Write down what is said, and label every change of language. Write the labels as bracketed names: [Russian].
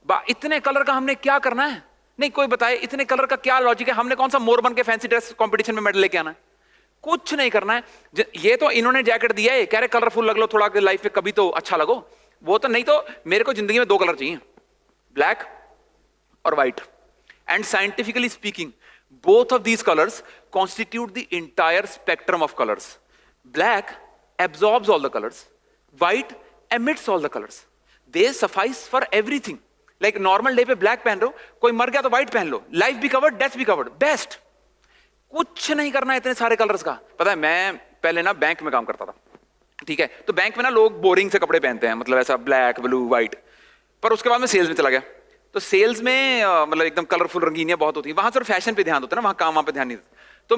[Hindi] इतने कलर का हमने क्या करना है? नहीं, कोई बताए इतने कलर का क्या लॉजिक है? हमने कौन सा मोर बन के फैंसी ड्रेस कंपटीशन में मेडल लेके आना है? कुछ नहीं करना है। ये तो इन्होंने जैकेट दिया है, कह रहे कलरफुल लग लो थोड़ा लाइफ में, कभी तो अच्छा लगो। वो तो नहीं, तो मेरे को जिंदगी में 2 कलर चाहिए, ब्लैक और white. [English] And scientifically speaking, both of these colors constitute the entire spectrum of colors. Black absorbs all the colors, white emits all the colors. They suffice for everything. Like normal day [Hindi] पे black पहन रहे हो, कोई मर गया तो white पहन लो, life भी कवर्ड, डेथ भी कवर्ड, बेस्ट। कुछ नहीं करना है इतने सारे कलर्स का। पता है, मैं पहले ना बैंक में काम करता था, ठीक है? तो बैंक में ना लोग बोरिंग से कपड़े पहनते हैं, मतलब ऐसा ब्लैक, ब्लू, व्हाइट। पर उसके बाद मैं सेल्स में चला गया, तो सेल्स में मतलब एकदम कलरफुल रंगीनियां बहुत होती हैं, वहां सिर्फ फैशन पे ध्यान होता है ना, वहां काम वहां पे ध्यान नहीं देता।